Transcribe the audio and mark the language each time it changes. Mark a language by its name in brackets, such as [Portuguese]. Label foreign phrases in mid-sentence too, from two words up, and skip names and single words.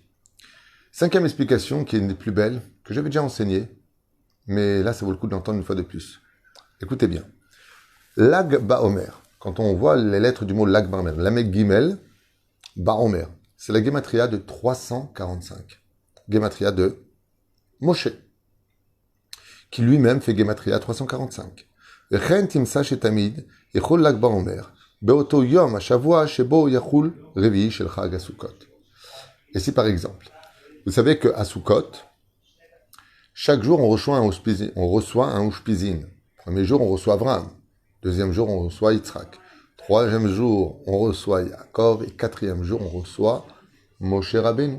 [French] Cinquième explication, qui est une des plus belles, que j'avais déjà enseignée, mais là, ça vaut le coup de l'entendre une fois de plus. Écoutez bien. Lag Baomer, quand on voit les lettres du mot Lag Baomer, [Hebrew] למד גימל, [French] Baomer, c'est la Gematria de 345. Gematria de Moshe, qui lui-même fait Gematria 345. [Hebrew] וכן תמצא שתמיד יכול ל"ג בעומר באותו יום השבוע שבו יחול רביעי של חג הסוכות. [French] Et si par exemple, vous savez que à Sukkot, chaque jour on reçoit un Ushpizin. Premier jour on reçoit Abraham, deuxième jour on reçoit Yitzhak, troisième jour on reçoit Yaakov et quatrième jour on reçoit Moshe Rabbeinu.